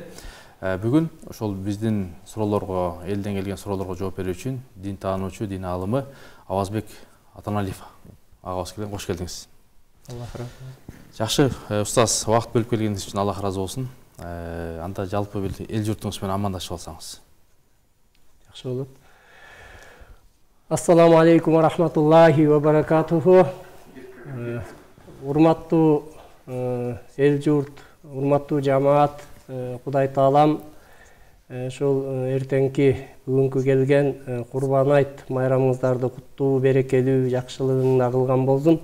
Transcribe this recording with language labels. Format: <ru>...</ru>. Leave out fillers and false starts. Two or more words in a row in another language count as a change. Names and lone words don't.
<ky>Бүгүн ошол биздин суроолорго, элден келген суроолорго жооп берүү үчүн дин таануучу, дин аалымы Авазбек Атаналиев агабыз келген. Кош келдиңиз. Аллах разы. Жакшы, устаз, убакыт бөлүп келгениңиз үчүн Аллах разы болсун. Анда жалпы эл журтуңуз менен амандашып алсаңыз. Жакшы болот.</ky> <ar>السلام عليكم ورحمة الله وبركاته.</ar> <ky>Урматтуу эл журт, урматтуу жамаат, Кудай таалам ошол эртеңки бүгүнкү келген курбан айт майрамыңыздарды куттуу, берекелүү, жакшылыгында кылган болсун.</ky>